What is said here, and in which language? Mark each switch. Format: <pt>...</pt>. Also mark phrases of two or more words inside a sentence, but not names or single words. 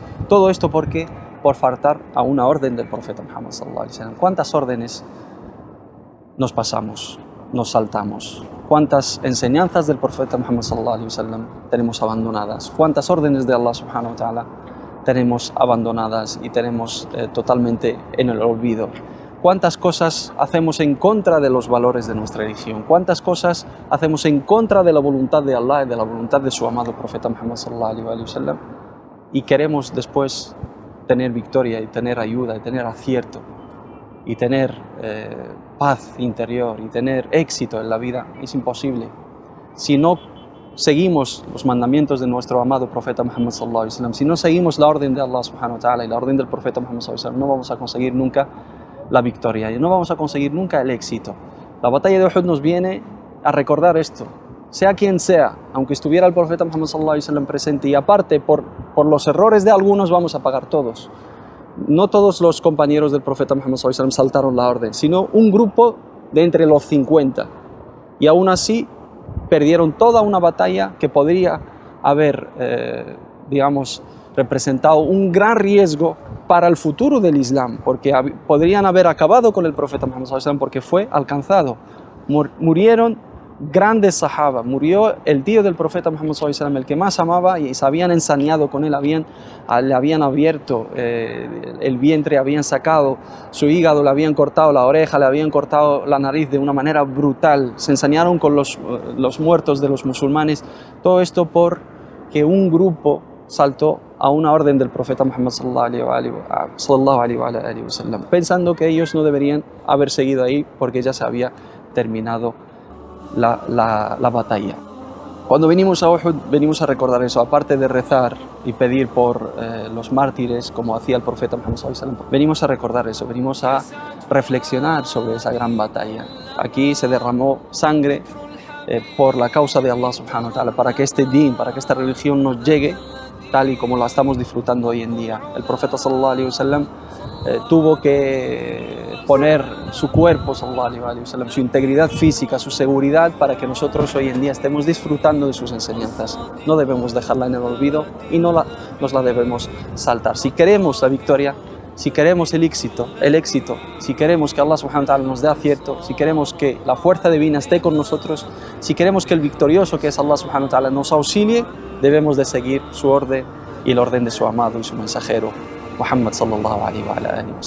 <es>Todo esto porque por faltar a una orden del profeta Muhammad</es> <ar>صلى الله عليه وسلم.</ar> <es>¿Cuántas órdenes nos pasamos, nos saltamos? ¿Cuántas enseñanzas del profeta Muhammad</es> <ar>صلى الله عليه وسلم</ar> <es>tenemos abandonadas? ¿Cuántas órdenes de Allah</es> <ar>سبحانه وتعالى</ar> <es>tenemos abandonadas y tenemos totalmente en el olvido? ¿Cuántas cosas hacemos en contra de los valores de nuestra religión? ¿Cuántas cosas hacemos en contra de la voluntad de Allah y de la voluntad de su amado profeta Muhammad</es> <ar>صلى الله عليه وسلم?</ar> <es>Y queremos después tener victoria y tener ayuda y tener acierto y tener paz interior y tener éxito en la vida. Es imposible. Si no seguimos los mandamientos de nuestro amado profeta Muhammad</es> <ar>صلى الله عليه وسلم,</ar> <es>si no seguimos la orden de Allah</es> <ar>سبحانه وتعالى</ar> <es>y la orden del profeta Muhammad</es> <ar>صلى الله عليه وسلم,</ar> <es>no vamos a conseguir nunca la victoria y no vamos a conseguir nunca el éxito. La batalla de Uhud nos viene a recordar esto. Sea quien sea, aunque estuviera el profeta Muhammad</es> <ar>صلى الله عليه وسلم</ar> <es>presente, y aparte por los errores de algunos vamos a pagar todos. No todos los compañeros del profeta Muhammad</es> <ar>صلى الله عليه وسلم</ar> <es>saltaron la orden, sino un grupo de entre los 50. Y aún así perdieron toda una batalla que podría haber, digamos, representado un gran riesgo para el futuro del Islam, porque podrían haber acabado con el profeta Muhammad</es> <ar>صلى الله عليه وسلم</ar> <es>porque fue alcanzado. Murieron grandes sahaba, murió el tío del profeta Muhammad</es> <ar>صلى الله عليه وسلم,</ar> <es>el que más amaba, y se habían ensañado con él, le habían abierto el vientre, habían sacado su hígado, le habían cortado la oreja, le habían cortado la nariz de una manera brutal, se ensañaron con los muertos de los musulmanes. Todo esto porque un grupo saltó a una orden del profeta Muhammad</es> <ar>صلى الله عليه وسلم,</ar> <es>pensando que ellos no deberían haber seguido ahí porque ya se había terminado la batalla. Cuando venimos a Uhud, venimos a recordar eso, aparte de rezar y pedir por los mártires, como hacía el profeta Muhammad</es> <ar>صلى الله عليه وسلم,</ar> <es>venimos a recordar eso, venimos a reflexionar sobre esa gran batalla. Aquí se derramó sangre por la causa de Allah</es> <ar>سبحانه وتعالى,</ar> <es>para que este din, para que esta religión nos llegue tal y como la estamos disfrutando hoy en día. El profeta</es> <ar>صلى الله عليه وسلم</ar> <es>tuvo que poner su cuerpo,</es> <ar>صلى الله عليه وسلم,</ar> <es>su integridad física, su seguridad, para que nosotros hoy en día estemos disfrutando de sus enseñanzas. No debemos dejarla en el olvido y nos la debemos saltar. Si queremos la victoria, si queremos el éxito, si queremos que Allah</es> <ar>سبحانه وتعالى</ar> <es>nos dé acierto, si queremos que la fuerza divina esté con nosotros, si queremos que el victorioso, que es Allah</es> <ar>سبحانه وتعالى,</ar> <es>nos auxilie, debemos de seguir su orden y el orden de su amado y su mensajero,</es> <ar>Muhammad صلى الله عليه وآله.</ar>